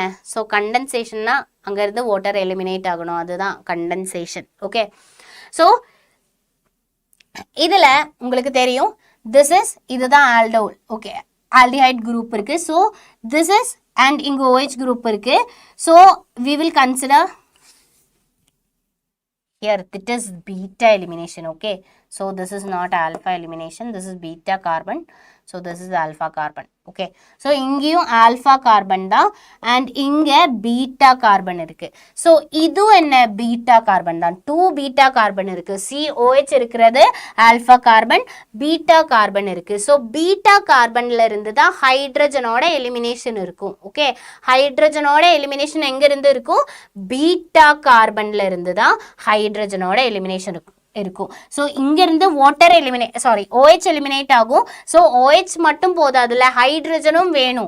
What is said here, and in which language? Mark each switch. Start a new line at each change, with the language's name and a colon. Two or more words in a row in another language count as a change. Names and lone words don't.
Tamil: ஸோ கண்டென்சேஷன்னா அங்கேருந்து வாட்டர் எலிமினேட் ஆகணும், அதுதான் கண்டென்சேஷன். ஓகே, ஸோ இதில் உங்களுக்கு தெரியும் இதுதான் ஆல்டோல். ஓகே, ஆல்டிஹைட் குரூப் இருக்கு.
English: so this is and
Tamil: இங்கே OH குரூப் இருக்கு.
English: ஸோ we will consider here that is beta elimination. Okay, so this is not alpha elimination, this is beta carbon, so this is alpha carbon. Okay, so
Tamil: இங்கேயும்
English: alpha carbon
Tamil: தான் and இங்க
English: beta carbon
Tamil: இருக்கு. so இது என்ன
English: beta carbon
Tamil: தான், 2
English: beta carbon
Tamil: இருக்கு. COH இருக்கிறது
English: alpha carbon, beta carbon
Tamil: இருக்கு.
English: so beta carbon
Tamil: ல இருந்து தான் ஹைட்ரஜனோட எலிமினேஷன் இருக்கும். ஓகே, ஹைட்ரஜனோட எலிமினேஷன் எங்க இருந்து இருக்கும்,
English: beta carbon
Tamil: ல இருந்து தான் ஹைட்ரஜனோட எலிமினேஷன் இருக்கும். ஸோ இங்கிருந்து வாட்டர் OH எலிமினேட் ஆகும். ஸோ OH மட்டும் போதாதுல, ஹைட்ரஜனும் வேணும்.